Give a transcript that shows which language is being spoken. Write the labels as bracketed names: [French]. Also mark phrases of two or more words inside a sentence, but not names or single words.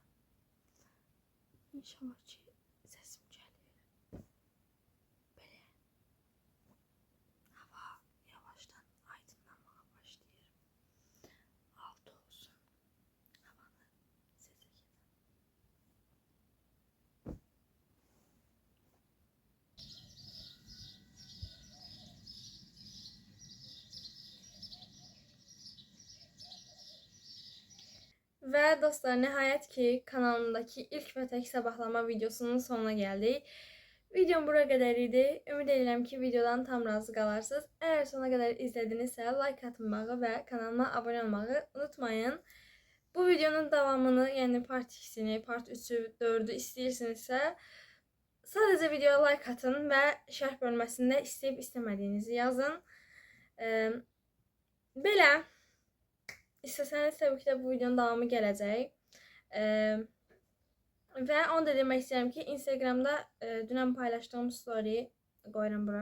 [Azerbaijani] İnşallah ki səsim gəlir. Belə hava yavaşdan aydınlanmağa başlayır. 6 olsun. Havanı seçəcəm. [Turkish] Ve dostlar nihayet ki kanalımdaki ilk ve tek sabahlama videosunun sonuna geldik. Videom buraya kadar idi. [Azerbaijani] Ümid edirəm ki videodan tam razı qalarsınız. [Turkish] Eğer sona kadar izledinizsə like atmağı ve kanalıma abone olmağı unutmayın. [Azerbaijani] Bu videonun davamını yani part 2'sini, part 3'ü, 4'ü istəyirsinizsə sadece videoya like atın ve şərh bölməsində istəyib istemediğinizi yazın. Belə. İstəsəniz təbii ki də bu videonun davamı gələcək. Və onu da demək istəyirəm ki, Instagramda dünən paylaşdığım story qoyuram bura.